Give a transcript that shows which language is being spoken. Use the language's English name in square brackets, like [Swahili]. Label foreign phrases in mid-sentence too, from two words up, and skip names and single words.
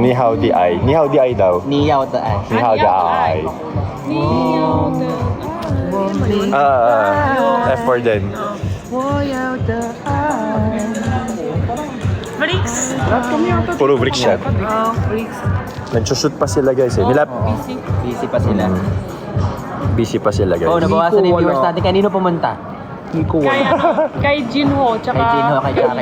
[Chinese] 你要的爱。你要的爱 daw. 你要的爱。你要的爱. 你要的 [Filipino] F4 din. 我要的爱。 [English] Bricks. Puro brick shot. Oh, bricks. [Filipino] Nagsushoot pa sila guys eh. Busy pa sila. [English] Busy pa sila guys. [Filipino] Oh, nabawasan na yung Wala. viewers natin. Kanino pumunta? Hindi ko Kay, kay Jinho, tsaka... Kay Jinho, kay Jackie.